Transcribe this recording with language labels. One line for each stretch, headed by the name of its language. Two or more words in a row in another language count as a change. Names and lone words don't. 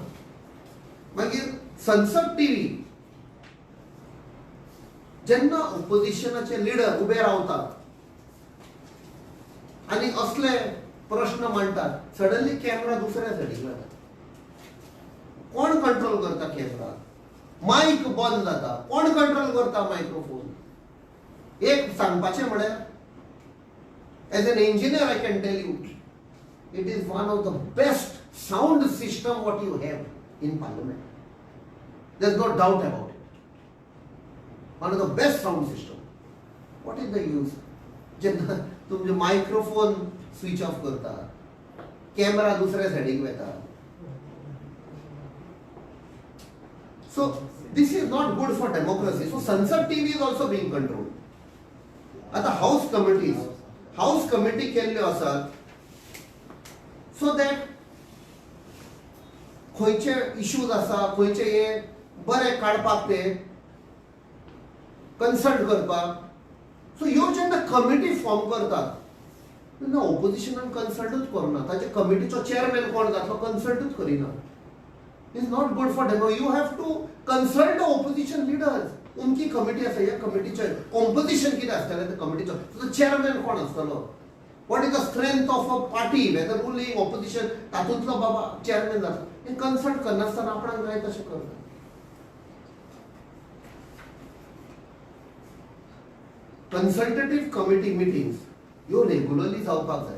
Konkani: मागीर संसद टीव्ही जेन्ना ऑपोजिशनाचे लिडर उबे रावतात आणि असले प्रश्न मांडटात,
English: suddenly camera
Konkani: दुसऱ्या सायडीक जाता. कोण कंट्रोल करता कॅमेरा? मायक बंद जाता. कोण कंट्रोल करता मायक्रोफोन? एक सांगपाचें म्हळ्यार
English: as an engineer I can tell you it is one of the best sound system what you have in parliament. There is no doubt about it. One of the best sound system. What is the use?
Konkani: जेन्ना तुमचे मायक्रोफोन
English: switch off
Konkani: करता, कॅमेरा दुसऱ्या सायडीक वता.
English: So this is not good for democracy. So Sansad TV is also being controlled.
Konkani: आता हाऊस कमिटी केल्ल्यो आसात
English: so that
Konkani: खंयचे इश्यूज आसा, खंयचे हे बरे काडपाक ते कन्सल्ट करपाक. सो ह्यो जेन्ना
English: committee form
Konkani: करतात तेन्ना ऑपोजिशनान कन्सल्टूच करना. ताचे कमिटीचो चेअरमॅन कोण जातलो कन्सल्टूच करिना.
English: It's not good for them. You have to consult the opposition leaders.
Konkani: उनकी कमिटी आसा, ह्या कमिटीचे कॉम्पोजिशन कितें आसतलें त्या कमिटीचो. सो चेअरमॅन कोण आसतलो?
English: what is the strength of a party whether ruling opposition
Konkani: तातूंतलो बाबा चेअरमॅन जाता. हे कन्सल्ट करनासतना आपणाक जाय तशें करता.
English: consultative committee meetings
Konkani: ह्यो रेग्युलरली जावपाक जाय.